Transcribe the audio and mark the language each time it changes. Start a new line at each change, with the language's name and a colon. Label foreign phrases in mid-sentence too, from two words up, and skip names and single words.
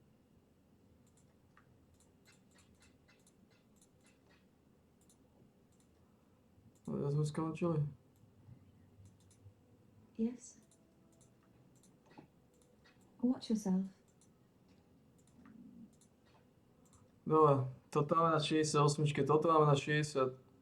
Slovak: Ja sme skončili.
English: Yes. Watch yourself.
Slovak: Dobre, toto máme na 68, toto máme na 62.